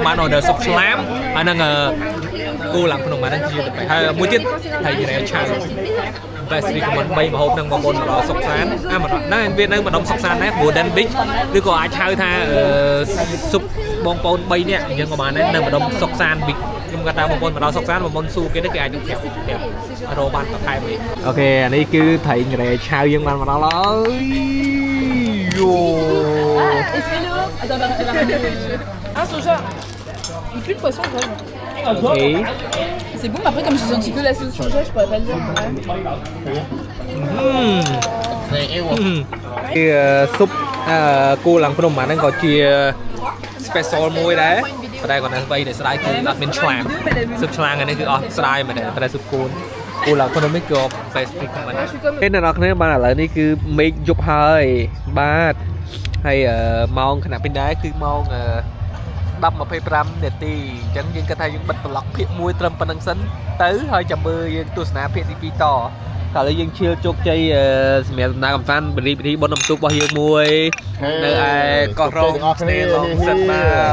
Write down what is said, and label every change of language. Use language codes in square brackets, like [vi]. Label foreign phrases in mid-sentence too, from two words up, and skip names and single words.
[km] បាន order ស៊ុបឆ្លាមហើយនឹងគោឡើងភ្នំហ្នឹងគឺទៅហើយមួយទៀតថៃរ៉ែឆៅ [en] best recommend [km] 3ម្ហូបនឹងបងប្អូនមកដល់សុកសានមកដល់វានៅម្ដុំសុកសានដែរ Golden Beach ឬក៏អាចហៅថាស៊ុបបងប្អូន3នាក់យើងក៏បានដែរនៅម្ដុំសុកសាន Beach ខ្ញុំគាត់ថាបងប្អូនមកដល់សុកសានបងប្អូនស៊ូគេទៅគេអាចទៅប្រាប់រកបានបន្ថែមអីអូខេអានេះគឺថៃរ៉ែឆៅយើងបានមកដល់ហើយយូ [fr] Ah, soja. Il pue le poisson, quand même. [km] អូខេ [fr] C'est bon, mais après, comme j'ai senti que la sauce soja, je pourrais pas le dire. Ouais. [km] គឺស៊ុបគោឡើងភ្នំអាហ្នឹងក៏ជា special មួយដែរតែគាត់នៅស្បៃតែស្ដាយគឺអត់មានឆ្លាមស៊ុបឆ្លាងអានេះគឺអស់ស្ដាយមែនតែស៊ុបគោឡើង ភ្នំនេះគឺ [en] best recommend [km] គេអ្នកនរគ្នាបានឥឡូវនេះគឺមេឃយប់ហើយបាទហើយម៉ោងខណៈពេលដែរគឺម៉ោង 10:25 នាទីអញ្ចឹងយើងគិតថាយើងបិទប្លុកភាគ1ត្រឹមប៉ុណ្្នឹងសិនទៅហើយចាំមើលយើងទស្សនាភាគទី2តកាលយើងឈៀលជោគជ័យសម្រាប់ដំណើរកម្សាន្តពិធីបុណ្យអំទូរបស់យើងមួយនៅឯកោះរ៉ុងឆ្នេរឡុងសិនបាទ